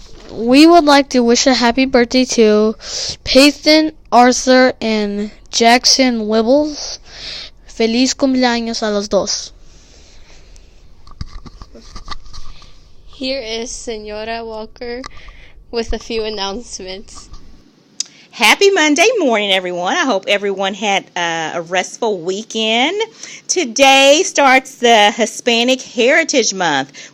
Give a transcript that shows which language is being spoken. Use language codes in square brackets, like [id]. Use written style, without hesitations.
[en] We would like to wish a happy birthday to Peyton, Arthur, and Jackson Wibbles. [es] Feliz cumpleaños a los dos. [en] Here is Senora Walker with a few announcements. Happy Monday morning, everyone. I hope everyone had a restful weekend. Today starts the Hispanic Heritage Month.